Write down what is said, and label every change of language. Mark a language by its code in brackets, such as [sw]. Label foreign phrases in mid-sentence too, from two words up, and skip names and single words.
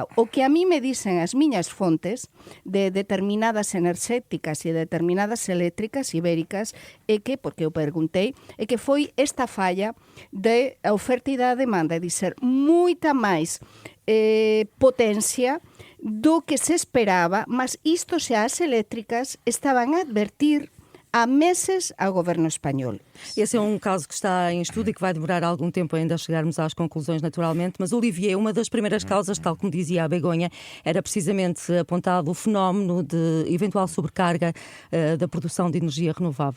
[gl] O que a mí me dicen as miñas fontes de determinadas enerxéticas e determinadas eléctricas ibéricas é que, porque eu perguntei, é que foi esta falla de oferta e da demanda, é dizer, moita máis potencia do que se esperaba, mas isto xa as eléctricas estaban a advertir há meses ao governo espanhol. [pt] Esse é um caso que está em estudo e que vai demorar algum tempo ainda a chegarmos às conclusões, naturalmente. Mas, Olivier, uma das primeiras causas, tal como dizia a Begonha, era precisamente apontado o fenómeno de eventual sobrecarga da produção de energia renovável.